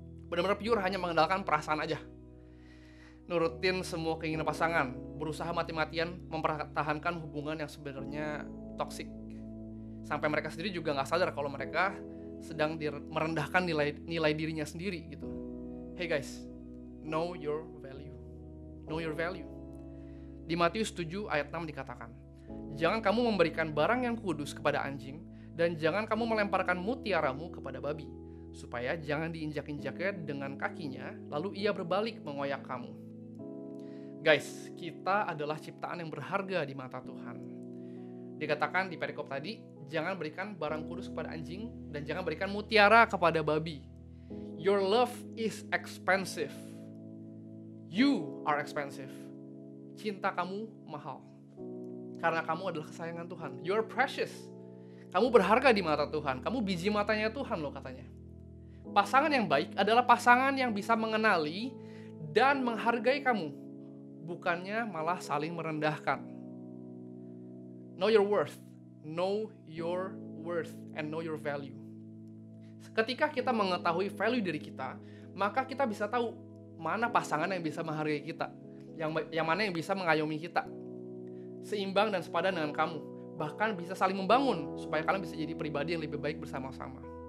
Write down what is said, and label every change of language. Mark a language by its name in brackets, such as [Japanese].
[Indonesian] Benar-benar pure hanya mengandalkan perasaan aja. Nurutin semua keinginan pasangan, berusaha mati-matian mempertahankan hubungan yang sebenarnya toksik. Sampai mereka sendiri juga nggak sadar kalau mereka sedang merendahkan nilai dirinya sendiri gitu. [English] Hey guys, know your value. Know your value. [Indonesian] Di Matius 7 ayat 6 dikatakan, jangan kamu memberikan barang yang kudus kepada anjing, dan jangan kamu melemparkan mutiaramu kepada babi, supaya jangan diinjak-injaknya dengan kakinya, lalu ia berbalik mengoyak kamu. Guys, kita adalah ciptaan yang berharga di mata Tuhan. Dikatakan di perikop tadi, jangan berikan barang kudus kepada anjing, dan jangan berikan mutiara kepada babi. [English] Your love is expensive. You are expensive. [Indonesian] Cinta kamu mahal. Karena kamu adalah kesayangan Tuhan. [English] You are precious. [Indonesian] Kamu berharga di mata Tuhan. Kamu biji matanya Tuhan loh katanya. Pasangan yang baik adalah pasangan yang bisa mengenali dan menghargai kamu. Bukannya malah saling merendahkan. [English] Know your worth. Know your worth and know your value. [Indonesian] Ketika kita mengetahui value diri kita, maka kita bisa tahu mana pasangan yang bisa menghargai kita, yang mana yang bisa mengayomi kita, seimbang dan sepadan dengan kamu, bahkan bisa saling membangun supaya kalian bisa jadi pribadi yang lebih baik bersama-sama.